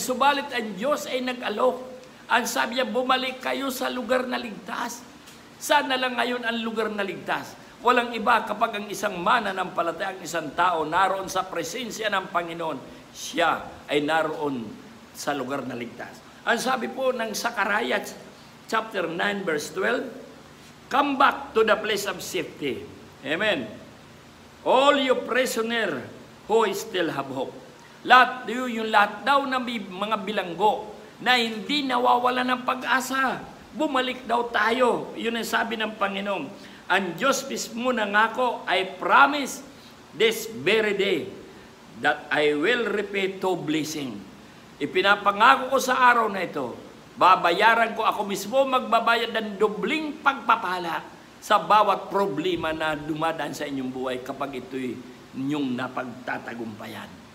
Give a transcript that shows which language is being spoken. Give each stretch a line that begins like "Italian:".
Filipino: Subalit, ang Diyos ay nag-alok. Ang sabi niya, bumalik kayo sa lugar na ligtas. Saan na lang ngayon ang lugar na ligtas? Walang iba kapag ang isang mananampalataya, ang isang tao naroon sa presensya ng Panginoon, siya ay naroon sa lugar na ligtas. Ang sabi po ng
English: Sakaraya chapter 9 verse 12, come back to the place of safety. Amen. All you prisoner who still have hope.
Filipino: Yung lahat daw ng mga bilanggo na hindi nawawala ng pag-asa. Bumalik daw tayo. Yun ang sabi ng Panginoon. Ang Diyos mismo nangako,
English: I promise this very day that I will repay to blessing.
Filipino: Ipinapangako ko sa araw na ito, babayaran ko, ako mismo magbabayad ng dobling pagpapala sa bawat problema na dumadaan sa inyong buhay kapag ito'y inyong napagtatagumpayan.